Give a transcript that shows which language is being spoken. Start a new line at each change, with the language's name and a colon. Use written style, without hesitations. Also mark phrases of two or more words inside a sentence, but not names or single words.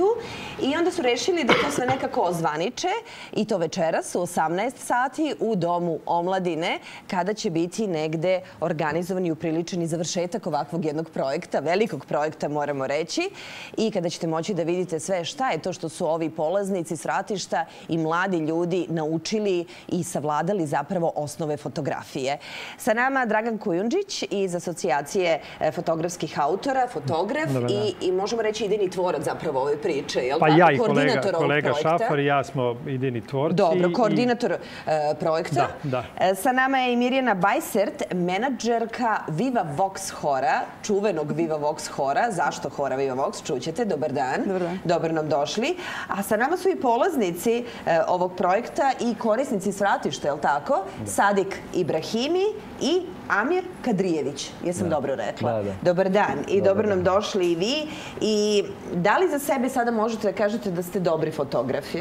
Serbian: I onda su rešili da to sve nekako ozvaniče i to večeras u 18 sati u Domu omladine, kada će biti negde organizovan i upriličen i završetak ovakvog jednog projekta, velikog projekta moramo reći, i kada ćete moći da vidite sve šta je to što su ovi polaznici s vratišta i mladi ljudi naučili i savladali zapravo osnove fotografije. Sa nama Dragan Kujundžić iz Asocijacije fotografskih autora, fotograf i možemo reći idejni tvorac zapravo ove priče. Pa ja i kolega Šafar i ja smo idejni tvorci. Dobro, koordinator projekta. Sa nama je i Mirjana Bajsert, menadžerka Viva Vox hora, čuvenog Viva Vox hora. Zašto hora Viva Vox? Čućete. Dobar dan. Dobro nam došli. A sa nama su i polaznici ovog projekta i korisnici s vratišta, je li tako? Sadik Ibrahimi i Amir Kadrijević. Jesam dobro rekla? Dobar dan. I dobro nam došli i vi. I da li za sebe sada možete da kažete da ste dobri fotografi?